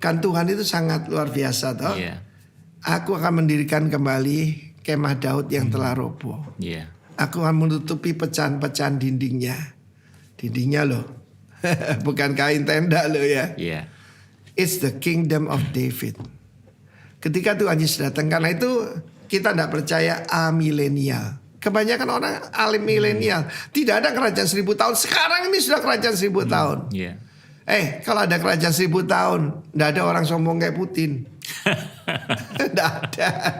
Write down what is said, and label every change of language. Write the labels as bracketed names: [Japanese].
[Indonesian] Kan Tuhan itu sangat luar biasa toh. Aku akan mendirikan kembali kemah Daud yang telah roboh. Aku akan menutupi pecahan-pecahan dindingnya. Dindingnya loh. Bukan kain tenda loh ya. [English] It's the kingdom of David. [Indonesian] Ketika Tuhan Yesus datang. Karena itu kita tidak percaya amilenial. Kebanyakan orang milenial. Tidak ada kerajaan 1000 tahun. Sekarang ini sudah kerajaan 1000 tahun. Kalau ada kerajaan 1000 tahun, tidak ada orang sombong kayak Putin. Tidak ada.